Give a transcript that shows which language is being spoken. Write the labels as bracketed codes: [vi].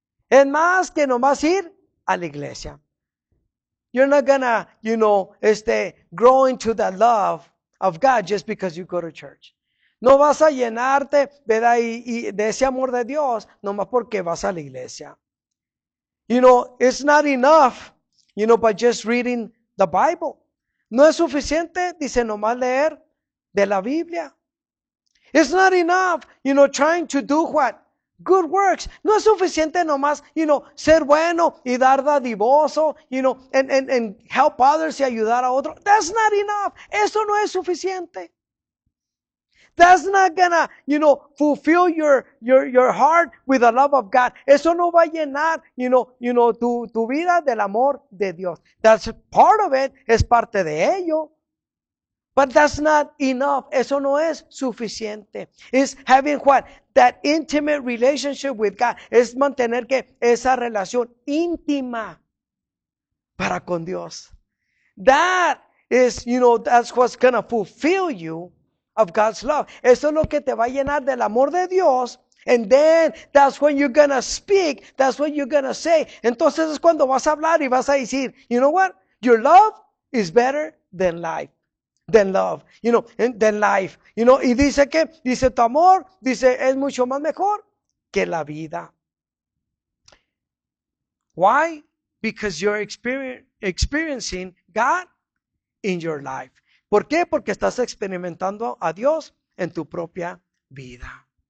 [es] Es más que nomás ir a la iglesia. [en] You're not gonna, grow into the love of God just because you go to church. [es] No vas a llenarte, ¿verdad? Y de ese amor de Dios, nomás porque vas a la iglesia. [en] It's not enough, by just reading the Bible. [es] No es suficiente, dice, nomás leer de la Biblia. [en] It's not enough, trying to do what? Good works. [es] No es suficiente nomás, ser bueno y dar dadivoso, [en] and help others [es] y ayudar a otros. [en] That's not enough. [es] Eso no es suficiente. [en] That's not gonna, fulfill your heart with the love of God. [es] Eso no va a llenar, tu vida del amor de Dios. [en] That's part of it, [es] es parte de ello. [en] But that's not enough. [es] Eso no es suficiente. [en] It's having what? That intimate relationship with God. [es] Es mantener que esa relación íntima para con Dios. [en] That is, that's what's gonna fulfill you of God's love. [es] Eso es lo que te va a llenar del amor de Dios. [en] And then that's when you're gonna speak. That's what you're gonna say. [es] Entonces es cuando vas a hablar y vas a decir, [en] you know what? Your love is better than life. Than love, than life. [es] Y dice tu amor, dice, es mucho más mejor que la vida. [en] Why? Because you're experiencing God in your life. [es] ¿Por qué? Porque estás experimentando a Dios en tu propia vida.